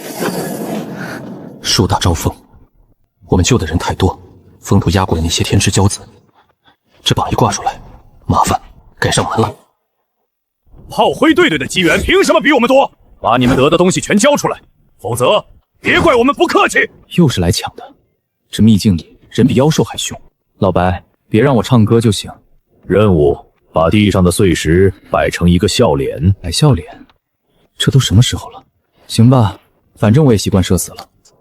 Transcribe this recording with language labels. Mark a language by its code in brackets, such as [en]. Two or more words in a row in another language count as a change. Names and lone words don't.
[zh] 樹大招風，我們救的人太多，風都壓過了那些天之驕子。這榜一掛出來，麻煩該上門了。炮灰隊的机缘憑什麼比我們多？把你們得的東西全交出来，否則別怪我們不客氣。又是來搶的。這秘境裡人比妖獸還兇。老白，別讓我唱歌就行。任務：把地上的碎石擺成一個笑臉。擺笑臉？這都什麼時候了？行吧，反正我也習慣社死了。